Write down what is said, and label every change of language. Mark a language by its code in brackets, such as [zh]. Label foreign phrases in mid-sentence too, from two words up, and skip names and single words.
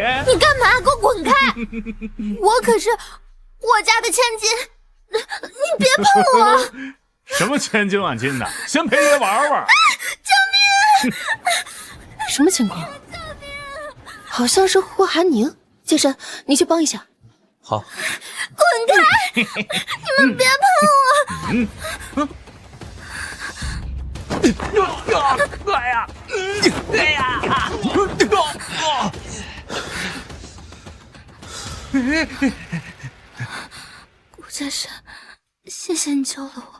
[zh] 你幹嘛？給我滾開！我可是我家的千金，你別碰我！什麼千金萬金的，先陪爺玩玩。救命！什麼情況？好像是霍寒寧。劍深，你去幫一下。好。滾開！你們別碰我！哎呀！哎呀！顧劍深，謝謝你救了我。